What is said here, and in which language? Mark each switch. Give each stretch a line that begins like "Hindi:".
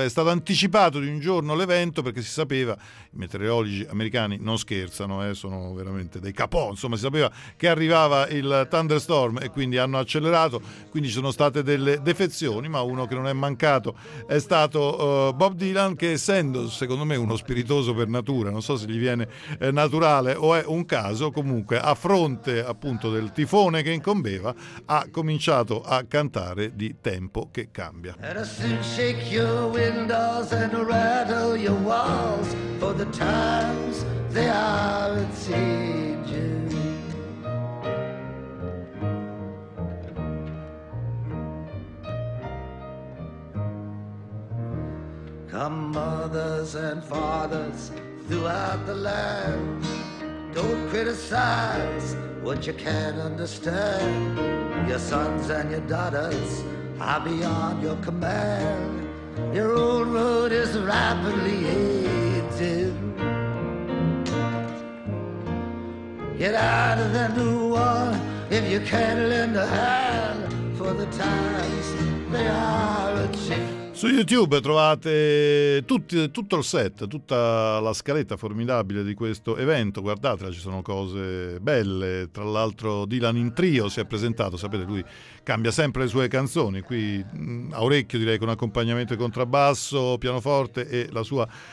Italian: È stato anticipato di un giorno l'evento perché si sapeva, i meteorologi americani non scherzano, sono veramente dei capò, insomma, si sapeva che arrivava il thunderstorm e quindi hanno accelerato, quindi ci sono state delle defezioni, ma uno che non è mancato è stato Bob Dylan, che essendo secondo me uno spiritoso per natura, non so se gli viene naturale o è un caso, comunque a fronte appunto del tifone che incombeva ha cominciato a cantare di Tempo che cambia.
English: And I'll soon shake your windows and rattle your walls for the times they are a changing. Come mothers and fathers throughout the land, don't criticize what you can't understand. Your sons and your daughters are beyond your command. Your own road is rapidly aging. Get out of the new war if you can't lend a hand, for the times they are a change.
Italian: Su YouTube trovate tutto il set, tutta la scaletta formidabile di questo evento, guardatela, ci sono cose belle, tra l'altro Dylan in trio si è presentato, sapete lui cambia sempre le sue canzoni, qui a orecchio direi con accompagnamento di contrabbasso, pianoforte e la sua